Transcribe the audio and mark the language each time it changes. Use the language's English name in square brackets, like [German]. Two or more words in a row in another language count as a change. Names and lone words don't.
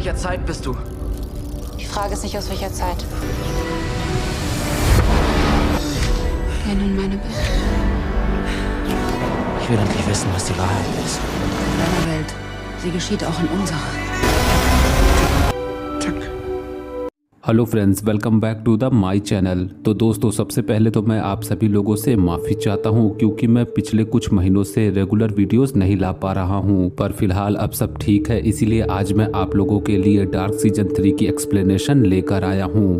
[German] welcher Zeit bist du? Die Frage ist nicht aus welcher Zeit. Kenn nun meine Welt. Ich will endlich wissen, was die Wahrheit ist. Deine Welt. Sie geschieht auch in unserer. [English] hello friends, welcome back to the my channel. [Hindi] तो दोस्तों, सबसे पहले तो मैं आप सभी लोगों से माफ़ी चाहता हूं क्योंकि मैं पिछले कुछ महीनों से [English] regular videos [Hindi] नहीं ला पा रहा हूं, पर फिलहाल अब सब ठीक है। इसीलिए आज मैं आप लोगों के लिए डार्क सीजन 3 की एक्सप्लेनेशन लेकर आया हूं।